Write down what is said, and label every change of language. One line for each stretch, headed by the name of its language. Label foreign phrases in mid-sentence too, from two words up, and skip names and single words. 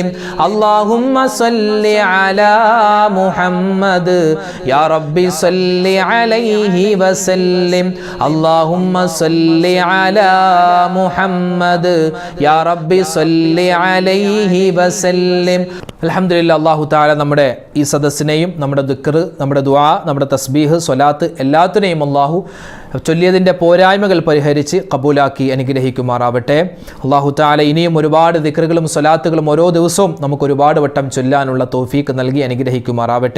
Arabic: اللهم صل على محمد يا رب صل عليه وسلم. اللهم صل على محمد يا رب صل عليه وسلم.
Malayalam: അൽഹംദുലില്ലാ,
Arabic: الله تعالى
Malayalam: നമ്മുടെ ഈ സദസ്സിനെയും നമ്മുടെ ദിക്ർ, നമ്മുടെ ദുആ, നമ്മുടെ തസ്ബീഹ്, സ്വലാത്ത് എല്ലാത്തിനെയും അല്ലാഹു ചൊല്ലിയതിൻ്റെ പോരായ്മകൾ പരിഹരിച്ച് കബൂലാക്കി അനുഗ്രഹിക്കുമാറാവട്ടെ.
Arabic: الله تعالى
Malayalam: ഇനിയും ഒരുപാട് ദിക്റുകളും സ്വലാത്തുകളും ഓരോ ദിവസവും നമുക്ക് ഒരുപാട് വട്ടം ചൊല്ലാനുള്ള തൗഫീക്ക് നൽകി അനുഗ്രഹിക്കുമാറാവട്ടെ.